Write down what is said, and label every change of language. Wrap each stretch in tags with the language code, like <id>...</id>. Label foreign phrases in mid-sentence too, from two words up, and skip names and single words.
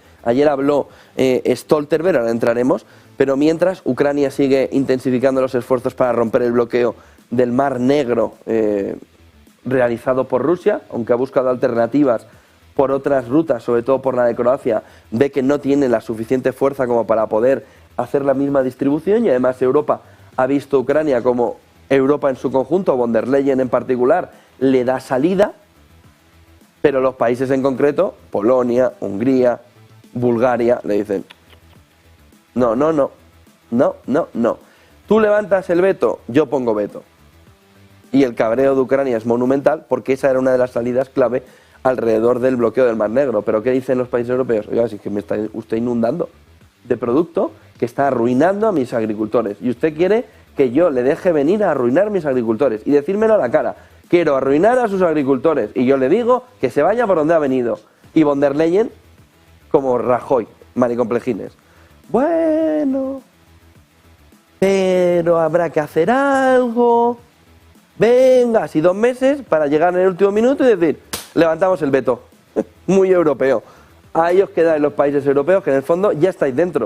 <es>Ayer habló Stoltenberg, ahora entraremos, pero mientras Ucrania sigue intensificando los esfuerzos para romper el bloqueo del Mar Negro realizado por Rusia, aunque ha buscado alternativas por otras rutas, sobre todo por la de Croacia, ve que no tiene la suficiente fuerza como para poder hacer la misma distribución y además Europa ha visto a Ucrania como Europa en su conjunto, von der Leyen en particular, le da salida, pero los países en concreto, Polonia, Hungría, Bulgaria, le dicen no. Tú levantas el veto, yo pongo veto. Y el cabreo de Ucrania es monumental porque esa era una de las salidas clave alrededor del bloqueo del Mar Negro. Pero ¿qué dicen los países europeos? Oiga, si es que me está usted inundando de producto que está arruinando a mis agricultores. Y usted quiere que yo le deje venir a arruinar a mis agricultores y decírmelo a la cara. Quiero arruinar a sus agricultores. Y yo le digo que se vaya por donde ha venido. Y von der Leyen, como Rajoy, maricomplejines. Bueno, pero habrá que hacer algo. Venga, así 2 meses para llegar en el último minuto y decir, levantamos el veto. Muy europeo. Ahí os quedáis los países europeos que en el fondo ya estáis dentro.</es>